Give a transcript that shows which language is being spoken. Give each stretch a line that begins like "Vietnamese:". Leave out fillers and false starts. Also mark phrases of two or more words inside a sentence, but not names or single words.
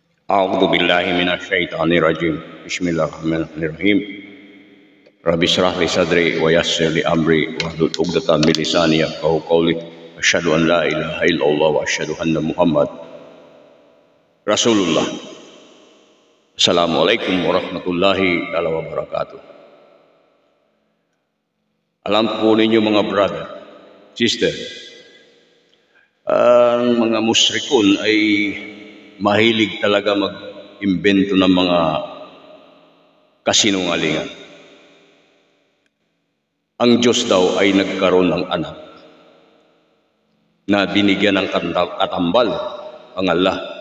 Arabic: أعوذ بالله من الشيطان الرجيم بسم الله الرحمن الرحيم رب اشرح لي صدري ويسر لي أمري واحلل عقدة من لساني يفقهوا قولي أشهد أن لا إله إلا الله وأشهد أن محمد رسول الله. السلام عليكم ورحمة الله وبركاته.
Filipino: Alam po ninyo mga brother, sister, ang mga musrikun ay mahilig talaga mag-imbento ng mga kasinungalingan. Ang Diyos daw ay nagkaroon ng anak na binigyan ng katambal ang Allah.